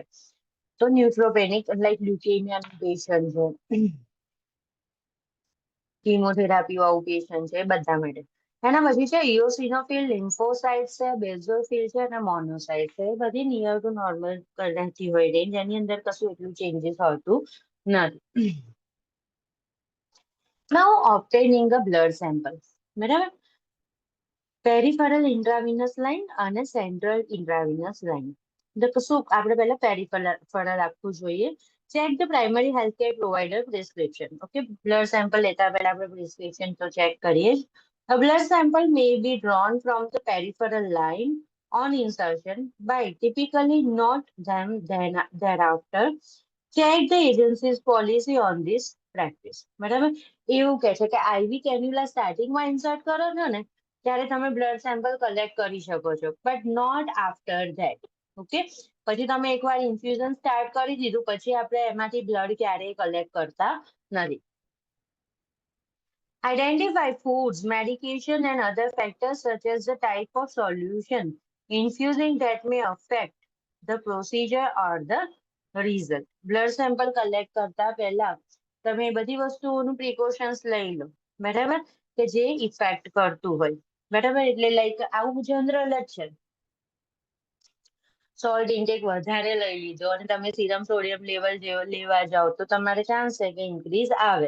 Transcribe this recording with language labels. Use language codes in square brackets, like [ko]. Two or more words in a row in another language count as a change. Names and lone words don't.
[gu] તો [en] neutropenic like leukemia patient [gu] છે, કીમોથેરાપી વાળું પેશન્ટ છે, એ બધા માટે. એના પછી છે ઇઓસિનોફિલ, લિમ્ફોસાઇટ છે, બેઝોફિલ છે અને મોનોસાઇટ છે. એ બધી [en] near to normal [gu] રહેતી હોય રેન્જ, એની અંદર કશું એટલું ચેન્જીસ હોતું નથી. [en] Now obtaining a blood sample, [gu] બરાબર. [en] peripheral intravenous line અને central intravenous line. [gu] તો શું આપણે પહેલા પેરિફેરલ આપવું જોઈએ. [en] check the primary health care provider prescription. [gu] ઓકે, [en] blood sample [gu] લેતા પહેલા આપણે પ્રિસ્ક્રિપ્શન તો ચેક કરીએ જ. [en] A blood sample may be drawn from the peripheral line on insertion by typically not then thereafter. Check the agency's policy on this practice. [gu] બરાબર. એવું કહે છે કે [en] IV cannula [gu] સ્ટાર્ટિંગમાં ઇન્સર્ટ કરો છો ને ત્યારે તમે [en] blood sample [gu] કલેક્ટ કરી શકો છો, [en] but not after that. [gu] ઓકે, પછી તમે એકવાર [en] infusion start [gu] કરી દીધું પછી આપણે એમાંથી બ્લડ ક્યારેય કલેક્ટ કરતા નથી. [en] Identify foods, medication and other factors such as the type of solution infusing that may affect the procedure or the result. blood sample collect [gu] કરતા પહેલા તમે એ બધી વસ્તુઓનું પ્રિકોશન્સ લઈ લો, બરાબર, કે જે ઇફેક્ટ કરતું હોય. બરાબર, એટલે લાઈક આવું જનરલ જ છે. [en] salt intake [gu] વધારે લઈ લીધો અને તમે [en] serum sodium level [gu] લેવા જાઓ તો તમારે ચાન્સ છે કે ઇન્ક્રીઝ આવે.